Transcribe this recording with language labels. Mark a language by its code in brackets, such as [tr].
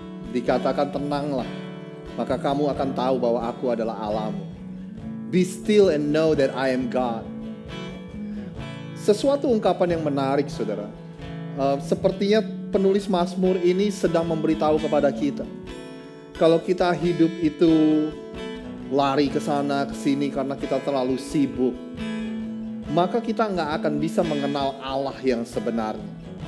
[id] Dikatakan, tenanglah, maka kamu akan tahu bahwa aku adalah Allahmu. [en] Be still and know that I am God. [id] Sesuatu ungkapan yang menarik, saudara. Sepertinya penulis Mazmur ini sedang memberitahu kepada kita, kalau kita hidup itu lari ke sana ke sini karena kita terlalu sibuk, maka kita nggak akan bisa mengenal Allah yang sebenarnya.